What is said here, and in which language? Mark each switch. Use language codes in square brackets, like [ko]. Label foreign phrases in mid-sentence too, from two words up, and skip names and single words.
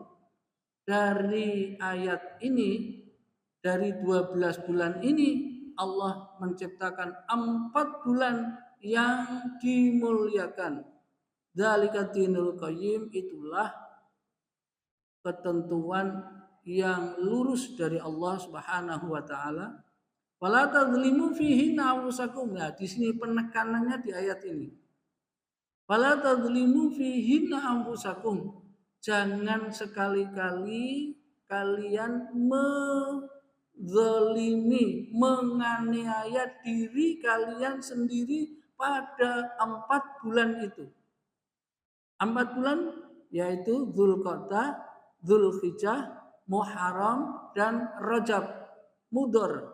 [id] Dari ayat ini, dari 12 bulan ini, Allah menciptakan 4 bulan yang dimuliakan. [ar] ذلك الدين القيم, [id] itulah ketentuan yang lurus dari Allah [ar] سبحانه وتعالى. ولا تظلموا فيه أنفسكم. [id] Nah, di sini penekanannya di ayat ini. [ar] ولا تظلموا فيه أنفسكم. [id] Jangan sekali-kali kalian menzalimi, menganiaya diri kalian sendiri pada 4 bulan itu. 4 bulan yaitu Dzulqa'dah, Dzulhijjah, Muharram, dan Rajab Mudhar.